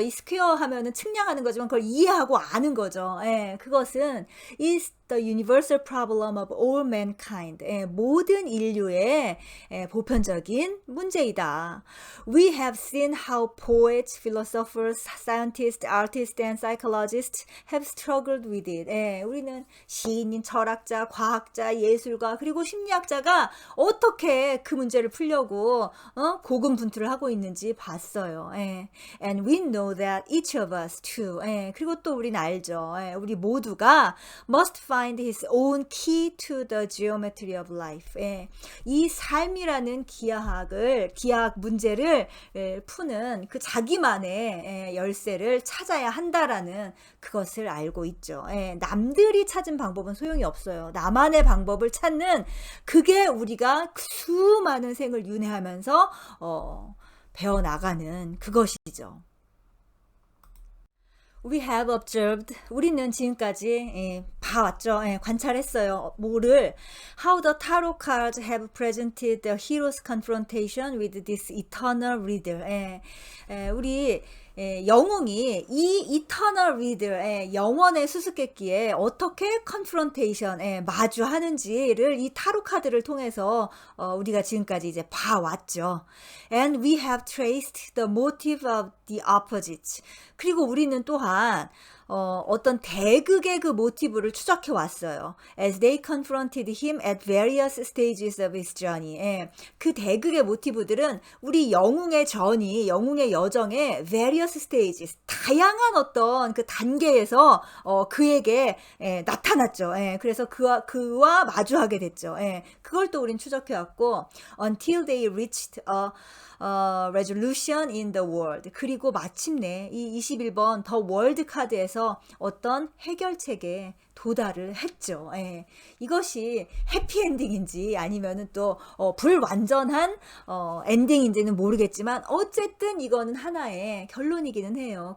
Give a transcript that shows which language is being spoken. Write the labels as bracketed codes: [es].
[ko] 이 스퀘어 하면은 측량하는 거지만 그걸 이해하고 아는 거죠. 예, 그것은 [en] is the universal problem of all mankind. [ko] 모든 인류의 보편적인 문제이다. [en] We have seen how poets, philosophers, scientists, artists, and psychologists have struggled with it. [ko] 우리는 시인인, 철학자, 과학자, 예술가, 그리고 심리학자가 어떻게 그 문제를 풀려고 고군분투를 하고 있는지 봤어요. [en] And we know that each of us too. [ko] 그리고 또 우리는 알죠. 우리 모두가 [en] must find his own key to the geometry of life. [ko] 이 삶이라는 기하학 문제를 푸는 그 자기만의 열쇠를 찾아야 한다라는 그것을 알고 있죠. 남들이 찾은 방법은 소용이 없어요. 나만의 방법을 찾는 그게 우리가 수많은 생을 윤회하면서 배워나가는 그것이죠. [en] We have observed. [ko] 우리는 지금까지 봐왔죠. 관찰했어요. 뭐를? [en] How the tarot cards have presented the hero's confrontation with this eternal reader. [ko] 우리 영웅이 이 eternal reader, 영원의 수수께끼에 어떻게 confrontation, 마주하는지를 이 타로 카드를 통해서 우리가 지금까지 이제 봐왔죠. [en] And we have traced the motive of the opposites. [ko] 그리고 우리는 또한 어떤 대극의 그 모티브를 추적해 왔어요. [en] As they confronted him at various stages of his journey. [ko] 그 대극의 모티브들은 우리 영웅의 영웅의 여정의 various stages, 다양한 어떤 그 단계에서 그에게 나타났죠. 그래서 그와 마주하게 됐죠. 그걸 또 우린 추적해 왔고, [en] until they reached a resolution in the world. [ko] 그리고 마침내 이 21번 더 월드 카드에서 어떤 해결책에 도달을 했죠. 이것이 해피엔딩인지 아니면은 또 불완전한 엔딩인지는 모르겠지만 어쨌든 이거는 하나의 결론이기는 해요.